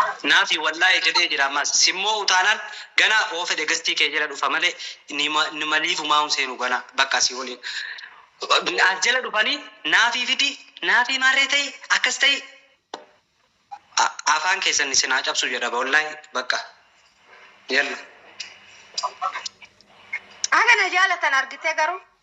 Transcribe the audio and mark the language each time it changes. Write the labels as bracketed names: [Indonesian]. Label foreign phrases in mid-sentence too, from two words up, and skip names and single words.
[Oromo] Naafi wallaahi jedhee jira ammas. Simmoo utaanaan gana oo fedhe gastii kee jala dhufa malee ni ma-, ni maliifu maa hun seenu gana bakka si waliin. As jala dhufanii naafii fidi, naafii maarree ta'i, akkas ta'i. A-, afaan keessan isin haa cabsu jedha wallaahi bakka. Yalla. Ana na jaalatan argitee garuu.